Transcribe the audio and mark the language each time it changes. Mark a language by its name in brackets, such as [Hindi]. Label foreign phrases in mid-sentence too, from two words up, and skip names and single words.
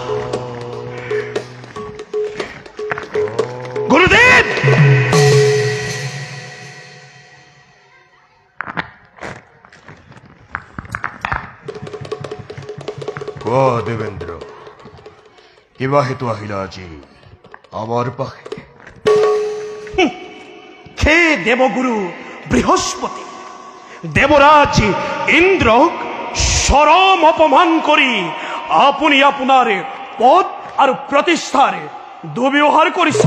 [Assamese] গুরুদেব, দেবেন্দ্র, কিবা হেতু আহিলা আজি আমার পাখে? হে দেবগুরু বৃহস্পতি, দেবরাজ ইন্দ্রক চরম অপমান করি আপনি আপনার পদ আর প্রতিষ্ঠার দুর্ব্যবহার করেছে।